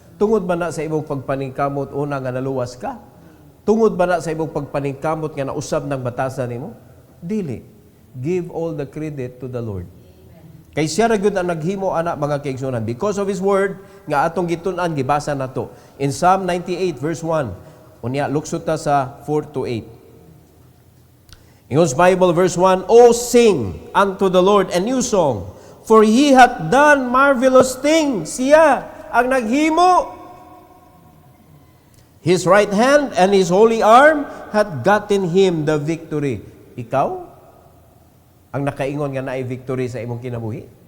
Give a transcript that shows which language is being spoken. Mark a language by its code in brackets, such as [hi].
[ceb] Tungod ba na sa imong pagpaningkamot una nga naluwas ka? Tungod ba na sa imong pagpaningkamot nga nausab ng batasan nimo? Dili. [en] Give all the credit to the Lord. [ceb] Kay siya ra gyud ang naghimo ana mga kaigsunan [en] because of His word [ceb] nga atong gitun-an gibasa nato in Psalm 98 verse 1. Unya luksot ta sa [en] 4 to 8. Ingos Bible verse 1, "O sing unto the Lord a new song, for He hath done marvelous things." [ceb] Siya ang naghimo. [en] His right hand and His holy arm hath gotten Him the victory. [ceb] Ikaw ang nakaingon nga naay victory sa imong kinabuhi?